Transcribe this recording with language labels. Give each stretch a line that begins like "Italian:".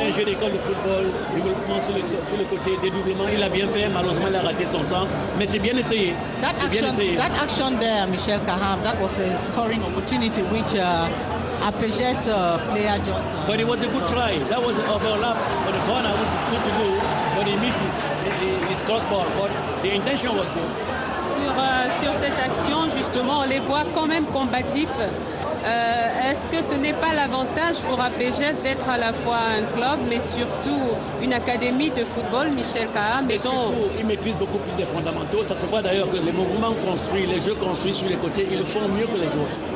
French: C'est un jeu d'école de football, développement sur le côté dédoublement, il a bien fait, malheureusement il a raté son sang, mais c'est bien essayé.
English: That action there, Michel Kaham, that was a scoring opportunity which APGS player just... But it was a good try, that was an overlap on the corner, was good to go, but he misses his crossbar, but the intention was good.
French: Sur cette action, justement, on les voit quand même combatifs. Est-ce que ce n'est pas l'avantage pour APGS d'être à la fois un club, mais surtout une académie de football, Michel Kaham? Mais surtout, ils maîtrisent beaucoup plus les fondamentaux. Ça se voit d'ailleurs que les mouvements construits, les jeux construits sur les côtés, ils le font mieux que les autres.